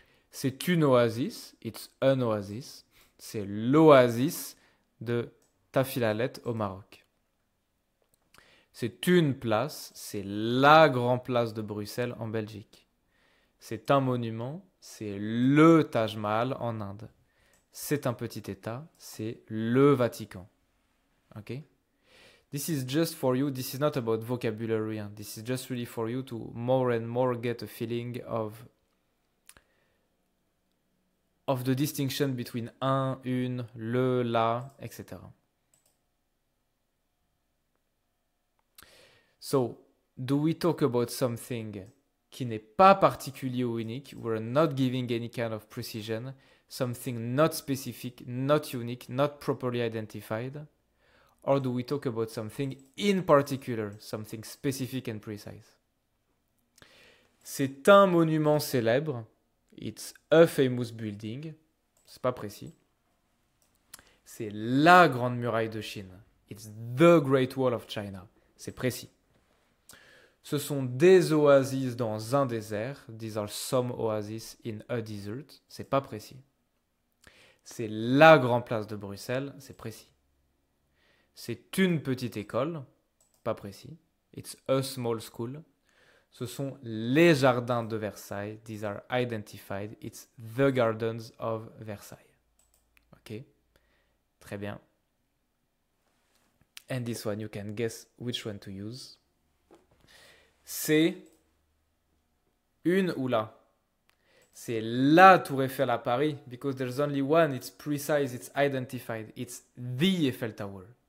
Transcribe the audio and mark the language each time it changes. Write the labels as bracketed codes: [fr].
[fr] C'est une oasis, [en] it's an oasis, [fr] c'est l'oasis de Tafilalet au Maroc. C'est une place, c'est la grande place de Bruxelles en Belgique. C'est un monument, c'est le Taj Mahal en Inde. C'est un petit état, c'est le Vatican. [en] Okay? This is just for you, this is not about vocabulary, hein. This is just really for you to more and more get a feeling of the distinction between un, une, le, la, etc. So, do we talk about something [fr] qui n'est pas particulier ou unique? [en] We're not giving any kind of precision. Something not specific, not unique, not properly identified? Or do we talk about something in particular, something specific and precise? [fr] C'est un monument célèbre. [en] It's a famous building. [fr] C'est pas précis. C'est la grande muraille de Chine. [en] It's the Great Wall of China. [fr] C'est précis. Ce sont des oasis dans un désert. [en] These are some oases in a desert. [fr] C'est pas précis. C'est la grande place de Bruxelles. C'est précis. C'est une petite école. Pas précis. [en] It's a small school. [fr] Ce sont les jardins de Versailles. [en] These are identified. It's the gardens of Versailles. Ok. [fr] Très bien. [en] And this one, you can guess which one to use. [fr] C'est une ou la. C'est la Tour Eiffel à Paris, [en] because there's only one, it's precise, it's identified, it's the Eiffel Tower.